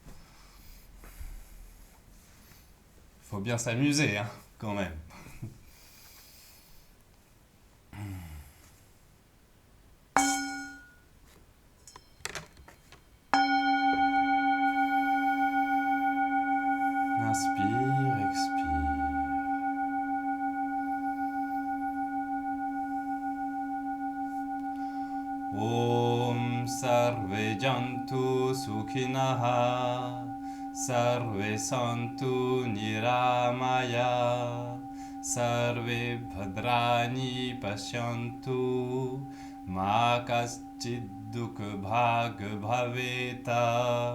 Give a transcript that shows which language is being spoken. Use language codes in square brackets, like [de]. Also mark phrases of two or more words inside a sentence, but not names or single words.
[fr] Faut bien s'amuser, hein, quand même. Inspire, expire. [sa] ॐ सर्वे जन्तु सुखिनः, सर्वे सन्तु निरामयाः, सर्वे भद्राणि पश्यन्तु, मा कश्चिद् दुःख भाग् भवेत्.